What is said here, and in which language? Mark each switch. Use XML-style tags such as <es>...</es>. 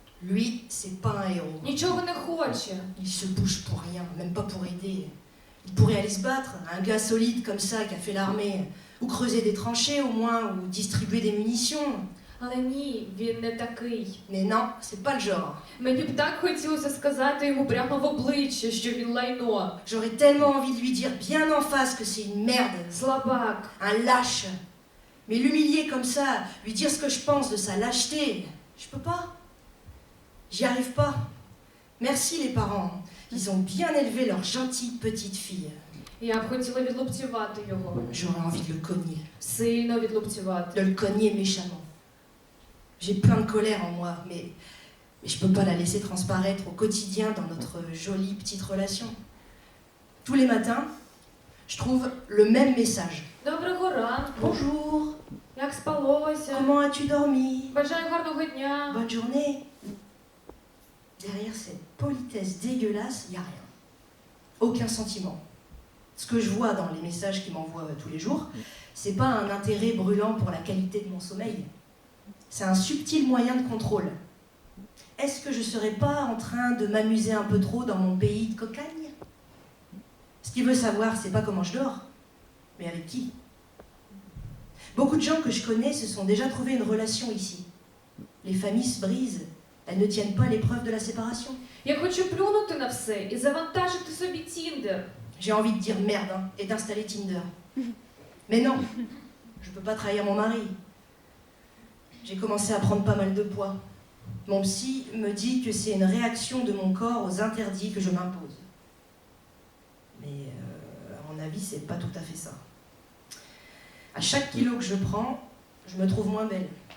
<fr>Lui, c'est pas un héros.</fr> <uk>нічого не хоче.</uk> <fr>Il se bouge pour rien, même pas pour aider. Il pourrait aller se battre, un gars solide comme ça qui a fait l'armée, ou creuser des tranchées au moins, ou distribuer des munitions.</fr> <uk>Але ні, він не такий.</uk> <fr>Mais non, c'est pas le genre.</fr> <uk>Мені б так хотілося сказати йому прямо в обличчя, що він лайно.</uk> <fr>J'aurais tellement envie de lui dire bien en face que c'est une merde,</fr> <uk>Слабак.</uk> <fr>un lâche. Mais l'humilier comme ça, lui dire ce que je pense de sa lâcheté, je peux pas. J'y arrive pas. Merci les parents. Ils ont bien élevé leur gentille petite fille.</fr> <uk>Я б хотіла відлупцювати його.</uk> <fr>J'aurais envie de le cogner.</fr> <uk>Сильно відлупцювати.</uk> <fr>De le cogner méchamment. J'ai plein de colère en moi, mais je peux pas la laisser transparaître au quotidien dans notre jolie petite relation. Tous les matins, je trouve le même message.</fr> <uk>Доброго ранку.</uk> <fr>Bonjour,</fr> <uk>Як спалося?</uk> <fr>comment as-tu dormi?</fr> <uk>Бажаю гарного дня.</uk> <fr>Bonne journée. Derrière cette politesse dégueulasse, il n'y a rien. Aucun sentiment. Ce que je vois dans les messages qu'il m'envoie tous les jours, c'est pas un intérêt brûlant pour la qualité de mon sommeil. C'est un subtil moyen de contrôle. Est-ce que je serais pas en train de m'amuser un peu trop dans mon pays de cocagne? Ce qu'il veut savoir, c'est pas comment je dors, mais avec qui. Beaucoup de gens que je connais se sont déjà trouvé une relation ici. Les familles se brisent, elles ne tiennent pas l'épreuve de la séparation.</fr> <uk>Я хочу плюнути на все і завантажити собі Тіндер.</uk> <fr>J'ai envie de dire merde hein, et d'installer Tinder. Mais non, je peux pas trahir mon mari. J'ai commencé à prendre pas mal de poids. Mon psy me dit que c'est une réaction de mon corps aux interdits que je m'impose. Mais à mon avis, c'est pas tout à fait ça. À chaque kilo que je prends, je me trouve moins belle.</fr>